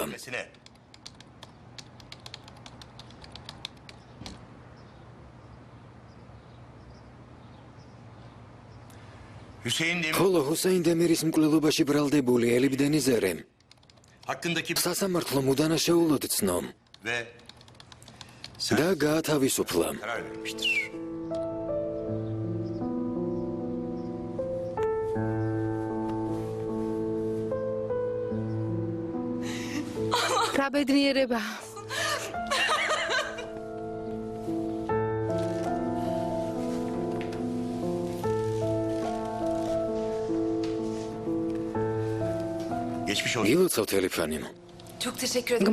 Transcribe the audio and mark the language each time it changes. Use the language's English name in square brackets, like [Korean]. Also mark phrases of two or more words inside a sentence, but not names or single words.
[Turkish] tutuklanmasına Hüseyin Demir [Georgian] ხოლო ჰუსეინ დემირის მკვლელობაში ბრალდებული ელიბდენი ზერე [Turkish] hakkındaki [Georgian] სასამართლომ უდანაშაულოდ ცნო [Turkish] ve [Georgian] და გაათავისუფლა. [Turkish] karar vermiştir. [Georgian] რა ბედნიერება. [Turkish] Geçmiş olsun. [Georgian] ილოცავთ ელიფანიმ. [Turkish] Çok teşekkür ederim.